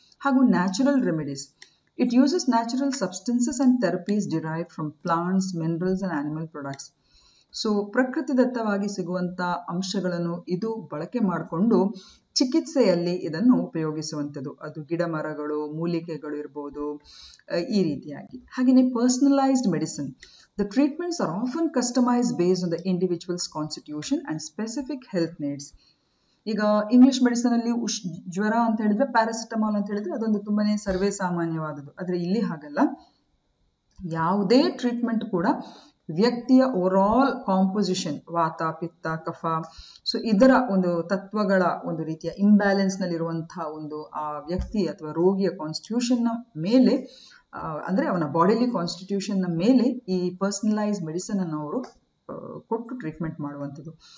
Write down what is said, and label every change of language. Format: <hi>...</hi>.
<kn>ಹಾಗೂ</kn> <en>Natural remedies. It uses natural substances and therapies derive from plants, minerals and animal products.</en> <kn>So ಪ್ರಕೃತಿದತ್ತವಾಗಿ ಸಿಗುವಂತ ಅಂಶಗಳನ್ನು ಇದು ಬಳಕೆ ಮಾಡಿಕೊಂಡು ಚಿಕಿತ್ಸೆಯಲ್ಲಿ ಇದನ್ನು ಉಪಯೋಗಿಸುವಂಥದ್ದು. ಅದು ಗಿಡ ಮರಗಳು, ಮೂಲಿಕೆಗಳು ಇರ್ಬೋದು, ಈ ರೀತಿಯಾಗಿ. ಹಾಗೆಯೇ personalised medicine.</kn> <en>The treatments are often customized based on the individual's constitution and specific health needs.</en> <kn>ಈಗ ಇಂಗ್ಲಿಷ್ ಮೆಡಿಸಿನ್ ಅಲ್ಲಿ ಜ್ವರ ಅಂತ ಹೇಳಿದ್ರೆ ಪ್ಯಾರಾಸಿಟಮಾಲ್ ಅಂತ ಹೇಳಿದ್ರೆ ಅದೊಂದು ತುಂಬಾನೇ ಸರ್ವೇ ಸಾಮಾನ್ಯವಾದದ್ದು. ಆದ್ರೆ ಇಲ್ಲಿ ಹಾಗಲ್ಲ. ಯಾವುದೇ ಟ್ರೀಟ್ಮೆಂಟ್ ಕೂಡ ವ್ಯಕ್ತಿಯ ಓವರಾಲ್ ಕಾಂಪೋಸಿಷನ್, ವಾತ, ಪಿತ್ತ, ಕಫ, ಸೊ ಇದರ ಒಂದು ತತ್ವಗಳ ಒಂದು ರೀತಿಯ ಇಂಬ್ಯಾಲೆನ್ಸ್ ನಲ್ಲಿರುವಂತಹ ಒಂದು ಆ ವ್ಯಕ್ತಿ ಅಥವಾ ರೋಗಿಯ ಕಾನ್ಸ್ಟಿಟ್ಯೂಷನ್ ನ ಮೇಲೆ, ಅಂದ್ರೆ ಅವನ ಬಾಡಿಲಿ ಕಾನ್ಸ್ಟಿಟ್ಯೂಷನ್ ನ ಮೇಲೆ ಈ ಪರ್ಸನಲೈಸ್ ಮೆಡಿಸಿನ್ ಅನ್ನು ಅವರು ಕೊಟ್ಟು ಟ್ರೀಟ್ಮೆಂಟ್ ಮಾಡುವಂಥದ್ದು.</kn>